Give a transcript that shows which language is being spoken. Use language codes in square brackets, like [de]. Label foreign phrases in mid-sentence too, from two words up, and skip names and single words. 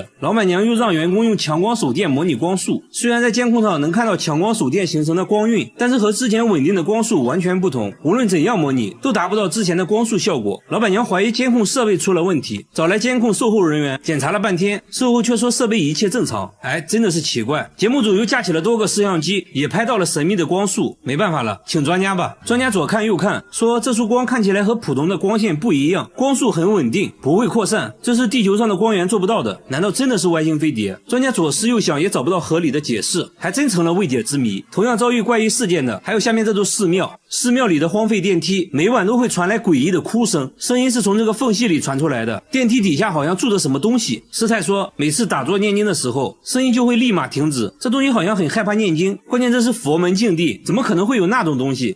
[zh] 老闆娘又讓員工用強光手電模擬光束，雖然在監控上能看到強光手電形成的光暈，但是和之前穩定的光束完全不同，無論怎樣模擬都達不到之前的光束效果。老闆娘懷疑監控設備出了問題，找來監控售後人員檢查了半天，售後卻說設備一切正常。哎，真的是奇怪。節目組又架起了多個攝像機，也拍到了神秘的光束。沒辦法了，請專家吧。專家左看右看，說這束光看起來和普通的光線不一樣，光束很穩定，不會擴散，這是地球上的光源做不到的。難道真的是外星飛碟？專家左思右想也找不到合理的解釋，還真成了未解之謎。同樣遭遇怪異事件的還有下面這座寺廟，寺廟裡的荒廢電梯每晚都會傳來詭異的哭聲，聲音是從這個縫隙裡傳出來的。電梯底下好像住着什麼東西。師太說每次打坐念經的時候，聲音就會立馬停止，這東西好像很害怕念經，關鍵這是佛門淨地，怎麼可能會有那種東西？